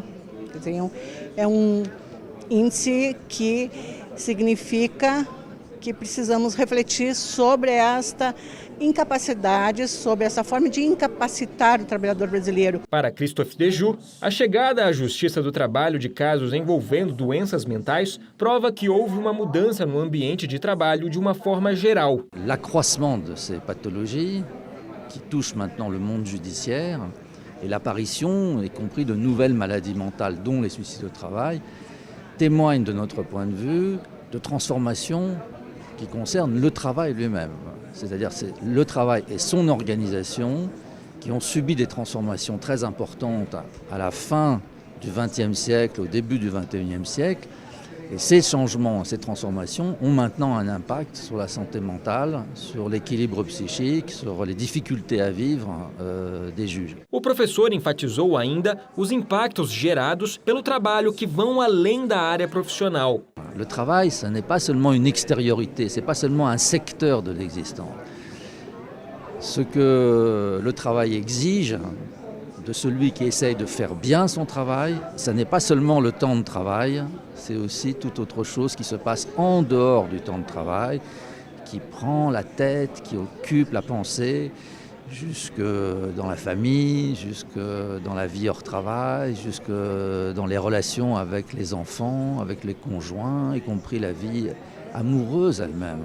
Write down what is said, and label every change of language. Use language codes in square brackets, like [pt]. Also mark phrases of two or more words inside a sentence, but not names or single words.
[pt] Quer dizer, é um índice que significa que precisamos refletir sobre esta incapacidade, sobre essa forma de incapacitar o trabalhador brasileiro. Para Christophe Dejus, a chegada à Justiça do Trabalho de casos envolvendo doenças mentais prova que houve uma mudança no ambiente de trabalho de uma forma geral. [fr] L'accroissement de ces pathologies qui touchent maintenant le monde judiciaire et l'apparition, y compris de nouvelles maladies mentales, dont les suicides au travail, témoignent de notre point de vue de transformation qui concerne le travail lui-même. C'est-à-dire c'est le travail et son organisation qui ont subi des transformations très importantes à la fin du XXe siècle, au début du XXIe siècle. Et ces changements, ces transformations ont maintenant un impact sur la santé mentale, sur l'équilibre psychique, sur les difficultés à vivre des juges. [pt] O professor enfatizou ainda os impactos gerados pelo trabalho que vão além da área profissional. [fr] Le travail, ce n'est pas seulement une extériorité, ce n'est pas seulement un secteur de l'existence. Ce que le travail exige de celui qui essaye de faire bien son travail, ce n'est pas seulement le temps de travail, c'est aussi toute autre chose qui se passe en dehors du temps de travail, qui prend la tête, qui occupe la pensée, jusque dans la famille, jusque dans la vie hors travail, jusque dans les relations avec les enfants, avec les conjoints, y compris la vie amoureuse elle-même.